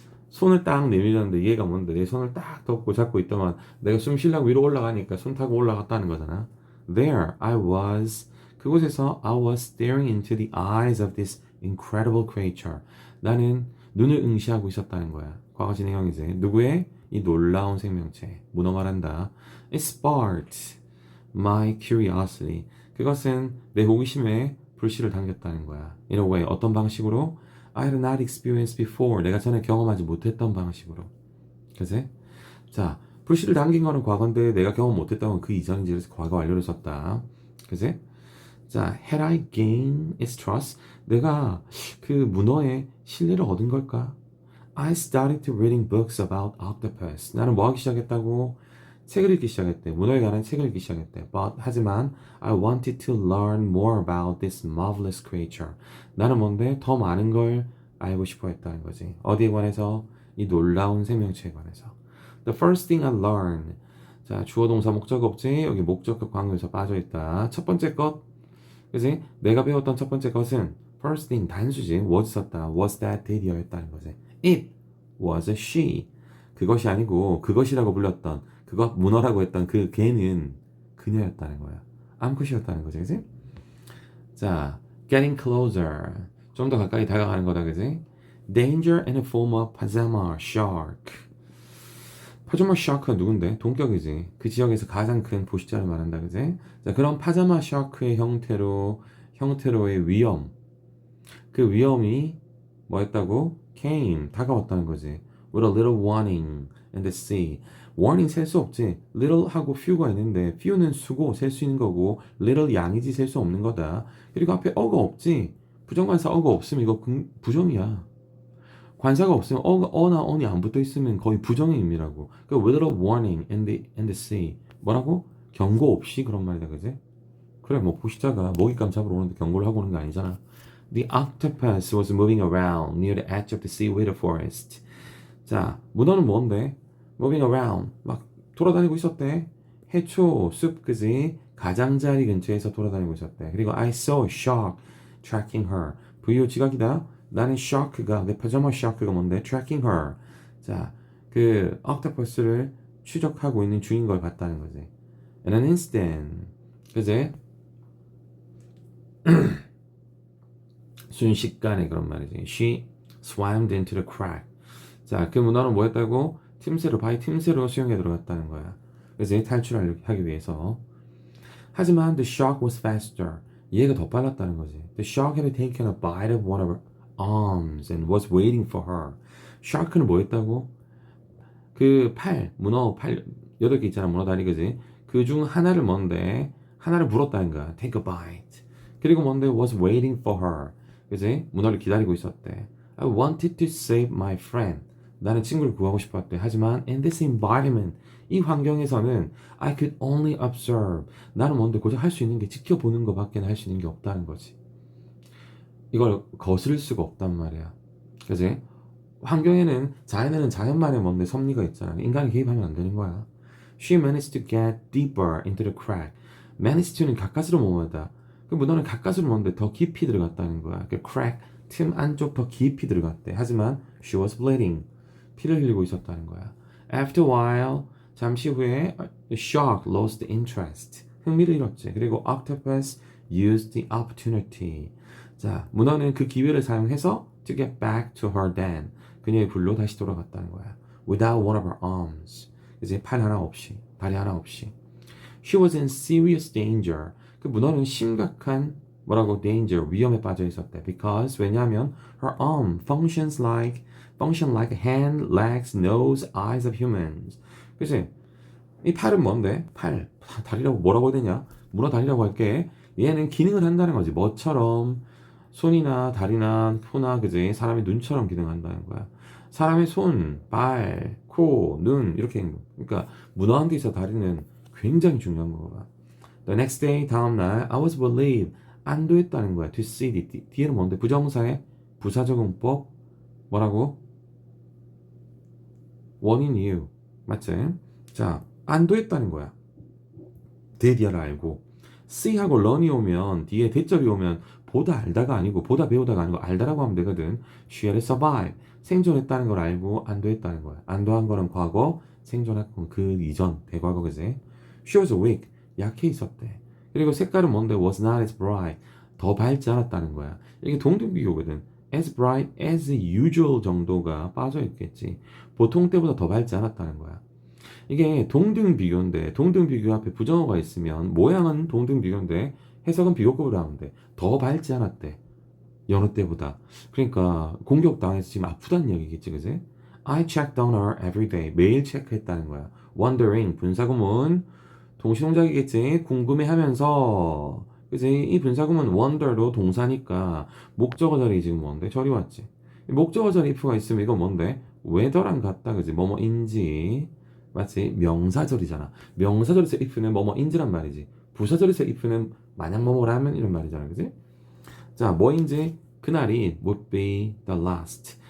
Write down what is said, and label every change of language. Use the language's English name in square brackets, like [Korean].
[Korean] 손을 딱 내밀었는데 얘가 뭔데? 내 손을 딱 덮고 잡고 있더만 내가 숨 쉬려고 위로 올라가니까 손 타고 올라갔다는 거잖아. [English] There I was. [Korean] 그곳에서 [English] I was staring into the eyes of this incredible creature. [Korean] 나는 눈을 응시하고 있었다는 거야. 과거 진행형이지. 누구의? 이 놀라운 생명체. 문어 말한다. [English] It sparked my curiosity. [Korean] 그것은 내 호기심에 불씨를 당겼다는 거야. [English] In a way. [Korean] 어떤 방식으로? [English] I had not experienced before. [Korean] 내가 전에 경험하지 못했던 방식으로. 그치? 자, 불씨를 당긴 거는 과거인데 내가 경험 못했던 건 그 이전인지 그래서 과거 완료를 썼다. 그치? 자, [English] had I gained its trust? [Korean] 내가 그 문어의 신뢰를 얻은 걸까? [English] I started reading books about octopus. [Korean] 나는 뭐 하기 시작했다고? 책을 읽기 시작했대. 문어에 관한 책을 읽기 시작했대. 하지만 [English] I wanted to learn more about this marvelous creature. [Korean] 나는 뭔데? 더 많은 걸 알고 싶어 했다는 거지. 어디에 관해서? 이 놀라운 생명체에 관해서. [English] The first thing I learned. [Korean] 자, 주어 동사 목적 없지? 여기 목적격 관계에서 빠져있다. 첫 번째 것. 그지? 내가 배웠던 첫 번째 것은 first thing 단수지. was 썼다. was that did이었다는 거지. [English] It was a she. [Korean] 그것이 아니고 그것이라고 불렀던 그것 문어라고 했던 그 걔는 그녀였다는 거야. 암컷이었다는 거지. 그지? 자, [English] getting closer. [Korean] 좀 더 가까이 다가가는 거다. 그지? [English] Danger in the form of pajama shark. [Korean] 파자마 샤크가 누군데? 동격이지. 그 지역에서 가장 큰 포식자를 말한다. 그지? 자, 그런 파자마 샤크의 형태로의 위험. 그 위험이 뭐였다고? Came. 다가왔다는 거지. [English] With a little warning in the sea. [Korean] warning 셀 수 없지. little하고 few가 있는데 few는 수고 셀 수 있는 거고 little 양이지 셀 수 없는 거다. 그리고 앞에 어가 없지. 부정관사 어가 없으면 이거 부정이야. 관사가 없으면 어나 on이 안 붙어 있으면 거의 부정의 의미라고. 그러니까 [English] with a warning in the sea. [Korean] 뭐라고? 경고 없이 그런 말이다. 그지? 그래 뭐 포식자가 먹잇감 잡으러 오는데 경고를 하고 오는 게 아니잖아. [English] The octopus was moving around near the edge of the seaweed forest. [Korean] 자, 문어는 뭔데? [English] Moving around. [Korean] 막 돌아다니고 있었대. 해초, 숲, 그지? 가장자리 근처에서 돌아다니고 있었대. 그리고 [English] I saw a shark tracking her. [Korean] VO 지각이다. 나는 shark가, 내 파자마 shark가 뭔데? [English] Tracking her. [Korean] 자, 그 octopus를 추적하고 있는 중인 걸 봤다는 거지. [English] In an instant. [Korean] 그지? 순식간에 그런 말이지. [English] She swam into the crack. [Korean] 자, 그 문화는 뭐였다고? 바위 틈새로 수영에 들어갔다는 거야. 그래서 탈출하기 위해서. 하지만 [English] the shark was faster. [Korean] 얘가 더 빨랐다는 거지. [English] The shark had taken a bite of one of her arms and was waiting for her. [Korean] shark는 뭐였다고? 그 문어 팔 8개 있잖아. 문어 다리 그지? 그 중 하나를 뭔데? 하나를 물었다는 거야. [English] Take a bite. [Korean] 그리고 뭔데 [English] was waiting for her. [Korean] 그지? 문어를 기다리고 있었대. [English] I wanted to save my friend. [Korean] 나는 친구를 구하고 싶었대. 하지만 [English] in this environment, [Korean] 이 환경에서는 [English] I could only observe. [Korean] 나는 뭔데 고작 할 수 있는 게 지켜보는 것밖에 할 수 있는 게 없다는 거지. 이걸 거스를 수가 없단 말이야. 그지? 환경에는 자연에는 자연만의 뭔데 섭리가 있잖아. 인간이 개입하면 안 되는 거야. [English] She managed to get deeper into the crack. [Korean] managed to는 가까스로 모으다. 그 문어는 가까스로 모는데 더 깊이 들어갔다는 거야. 그 crack 틈 안쪽 더 깊이 들어갔대. 하지만 [English] she was bleeding. [Korean] 피를 흘리고 있었다는 거야. [English] After a while, [Korean] 잠시 후에 [English] the shark lost interest. [Korean] 흥미를 잃었지. 그리고 [English] octopus used the opportunity. [Korean] 자, 문어는 그 기회를 사용해서 [English] to get back to her den. [Korean] 그녀의 불로 다시 돌아갔다는 거야. [English] Without one of her arms. [Korean] 이제 팔 하나 없이, 다리 하나 없이. [English] She was in serious danger. [Korean] 그 문어는 심각한 뭐라고 danger, 위험에 빠져 있었대. [English] Because [Korean] 왜냐하면 [English] her arm function like hand, legs, nose, eyes of humans. [Korean] 그치? 이 팔은 뭔데? 팔, 다리라고 뭐라고 해야 되냐? 문어 다리라고 할게. 얘는 기능을 한다는 거지. 뭐처럼 손이나 다리나 코나 그지? 사람의 눈처럼 기능한다는 거야. 사람의 손, 발, 코, 눈 이렇게 그러니까 문어한테 있어 다리는 굉장히 중요한 거야. [English] The next day [Korean] 다음날 [English] I was relieved [Korean] 안도했다는 거야. To see 뒤에는 뭔데? 부정사의 부사적응법 뭐라고? 원인 이유 맞지? 자 안도했다는 거야. 대디아를 알고 C하고 learn이 오면 뒤에 대절이 오면 보다 알다가 아니고 보다 배우다가 아니고 알다라고 하면 되거든. [English] She had survived. [Korean] 생존했다는 걸 알고 안도했다는 거야. 안도한 거는 과거, 생존한 건 그 이전, 대과거 그지? [English] She was weak. [Korean] 약해 있었대. 그리고 색깔은 뭔데? [English] Was not as bright. [Korean] 더 밝지 않았다는 거야. 이게 동등비교거든. [English] As bright as usual [Korean] 정도가 빠져 있겠지. 보통 때보다 더 밝지 않았다는 거야. 이게 동등 비교인데 동등 비교 앞에 부정어가 있으면 모양은 동등 비교인데 해석은 비교급으로 하면 돼. 더 밝지 않았대. 여느 때보다. 그러니까 공격당해서 지금 아프다는 얘기겠지, 그지? [English] I checked on her every day. [Korean] 매일 체크했다는 거야. Wondering 분사구문 동시동작이겠지. 궁금해하면서 그지? 이 분사구문 wonder도 동사니까 목적어 자리 지금 뭔데? 저리 왔지. 목적어 자리 if가 있으면 이거 뭔데? whether랑 같다, 그지? 뭐뭐인지 맞지? 명사절이잖아. 명사절에서 if는 뭐뭐인지란 말이지. 부사절에서 if는 만약 뭐뭐라면 이런 말이잖아, 그지? 자, 뭐인지 그날이 [English] would be the last.